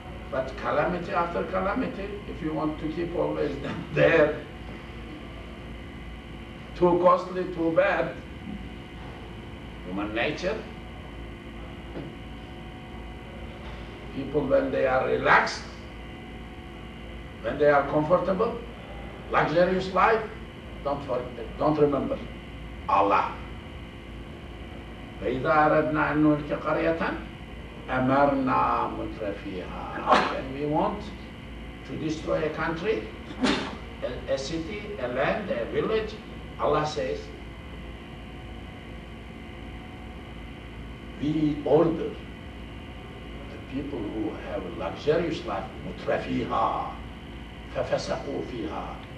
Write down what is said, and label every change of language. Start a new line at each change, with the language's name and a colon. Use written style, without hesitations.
English: But calamity after calamity, if you want to keep always them there, too costly, too bad, human nature. People, when they are relaxed, when they are comfortable, luxurious life, don't remember Allah.
Arabic: فإذا أردنا أن نهلك قرية أمرنا مترفيها.
English: When we want to destroy a country, a city, a land, a village, Allah says, we order the people who have a luxurious life,
Arabic: مترفيها ففسقوا فيها.